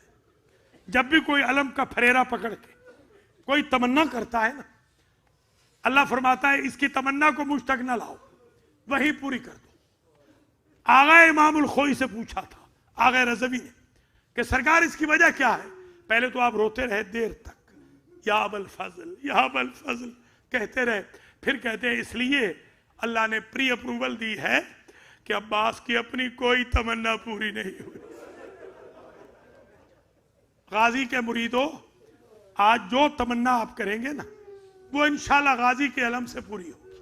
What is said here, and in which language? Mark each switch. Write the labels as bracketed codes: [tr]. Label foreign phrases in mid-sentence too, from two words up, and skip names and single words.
[ur] جب بھی کوئی علم کا پھریرا پکڑ کے کوئی تمنا کرتا ہے نا، اللہ فرماتا ہے اس کی تمنا کو مجھ تک نہ لاؤ، وہی پوری کر دو. آغا امام الخوئی سے پوچھا تھا آغا رضوی نے کہ سرکار اس کی وجہ کیا ہے؟ پہلے تو آپ روتے رہے دیر تک، یا ابوالفضل یا ابوالفضل کہتے رہے، پھر کہتے ہیں اس لیے اللہ نے [en] pre approval [ur] دی ہے کہ عباس کی اپنی کوئی تمنا پوری نہیں ہوئی. غازی کے مریدوں، آج جو تمنا آپ کریں گے نا، وہ انشاءاللہ غازی کے علم سے پوری ہوگی.